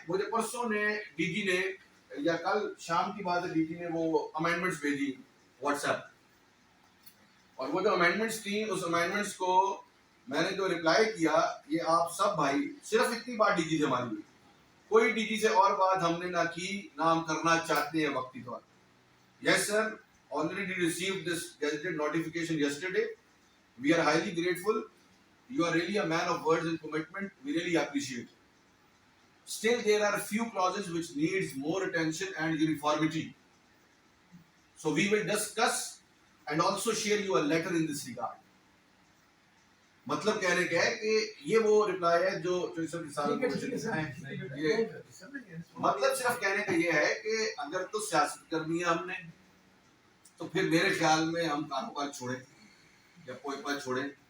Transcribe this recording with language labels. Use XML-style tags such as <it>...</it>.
<ur>مجھے پرسوں نے ڈی جی نے یا کل شام کی بات ہے ڈی جی نے وہ امینڈمنٹس بھیجی واٹس ایپ, اور وہ جو امینڈمنٹس تھیں اس امینڈمنٹس کو میں نے جو ریپلائی کیا یہ آپ سب بھائی صرف اتنی بات ڈی جی سے ہماری ہوئی, کوئی ڈی جی سے اور بات ہم نے نہ کی نہ ہم کرنا چاہتے ہیں وقتی طور.</ur> <en>Yes sir, already received this gazetted notification yesterday. We are highly grateful. You are really a man of words and commitment. We really appreciate it. Still, there are a few clauses which needs more attention and uniformity. So we will discuss and also share you a letter in this regard.</en> <ur>مطلب کہنے کا ہے کہ یہ وہ reply ہے جو سب کسانوں کو یہ مطلب صرف کہنے کا یہ ہے کہ اگر تو سیاست کرنی ہے ہم نے تو پھر میرے خیال میں ہم کاروبار چھوڑیں یا کوئی پل چھوڑیں.</ur>